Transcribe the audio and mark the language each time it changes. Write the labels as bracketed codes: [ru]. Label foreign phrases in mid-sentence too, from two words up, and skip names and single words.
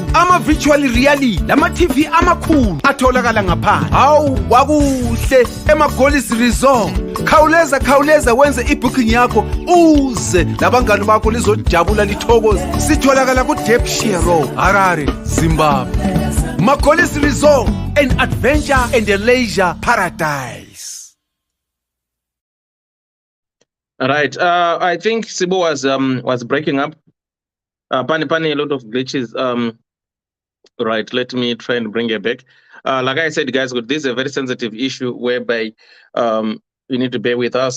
[nd] Ama-virtual reality lama-TV amakhulu atholakala ngaphandle. Hawu kwakuhle ema-Goddess Resort. Khawuleza wenze ibooking yakho uze labangani bakho lizojabula lithokoze. Sitholakala ku-Depshire Road, Harare, Zimbabwe. [en] Ma-Goddess Resort, an adventure and a leisure paradise. All right. I think Sibo was breaking up. Pani a lot of glitches. Right. Let me try and bring it back. Like I said, guys, this is a very sensitive issue whereby you need to bear with us.